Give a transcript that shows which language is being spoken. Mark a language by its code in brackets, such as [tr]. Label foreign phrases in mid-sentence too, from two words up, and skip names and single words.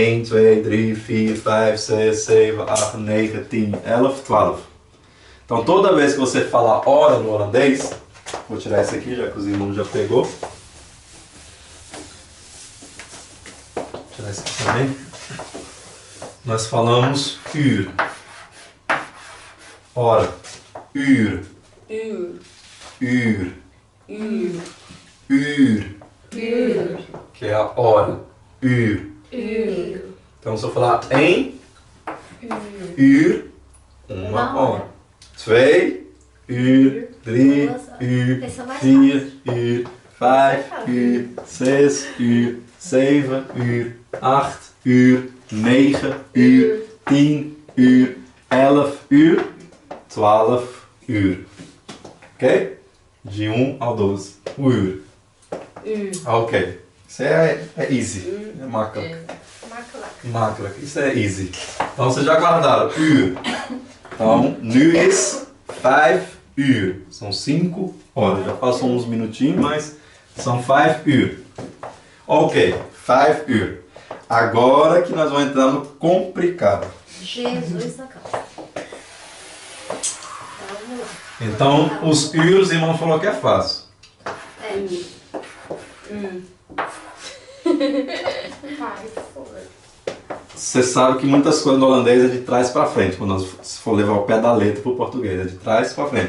[pt] 1, 2, 3, 4, 5, 6, 7, 8, 9, 10, 11, 12. Então, toda vez que você falar hora no holandês, vou tirar esse aqui, já que os irmãos já pegou. Vou tirar esse aqui também. Nós falamos uur. Hora. Uur. Uur. Uur. Uur. Uur. Uur. Que é a hora. Uur. Uur. Então, se eu falar em uur, uma hora. 2 uur, 3 uur, Esse é mais 4 uur, 5 uur, 6 uur, 7 uur, 8 uur, 9 uur, 10 uur, 11 uur, 12 uur. Ok? De 1 ao 12. Uur. Uur. Ok. Isso é easy. É máquina. Máquina. Isso é easy. Então vocês já guardaram. Uur. Então, [nl] nu is 5 uur. [pt] São 5 horas. Já passou uns minutinhos, mas são 5 uur. Ok. 5 uur. Agora que nós vamos entrar no complicado. Jesus na causa. Vamos lá. Então, os uurs, o irmão falou que é fácil. Você sabe que muitas coisas no holandês é de trás para frente, quando nós for levar o pé da letra para o português, é de trás para frente.